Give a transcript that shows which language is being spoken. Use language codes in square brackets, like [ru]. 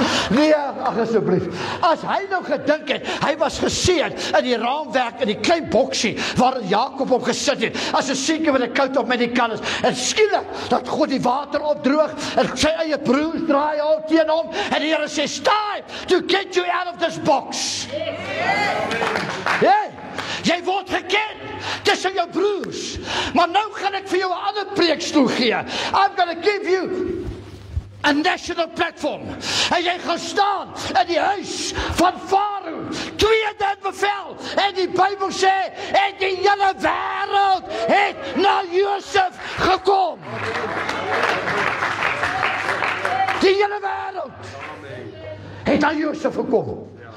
[af] Nee, ag asseblief. As hy nou gedink het, hy was geseën in die raamwerk in die klein boksie waar Jakob op gesit het, as 'n seentjie met 'n coat of many colors, en skielik dat God die water opdroog en sy eie broers draai al teen hom en die Here sê, [en] "It's time to get you out of this box." [af] Jy word geken tussen jou broers, maar nou gaan ek vir jou 'n ander preekstoel gee. [en] I'm going to give you a national platform. [af] En jy gaan staan in die huis van Farao, tweede bevel. En die Bybel sê, en die hele wêreld het na Josef gekom. Die hele wêreld het na Josef gekom.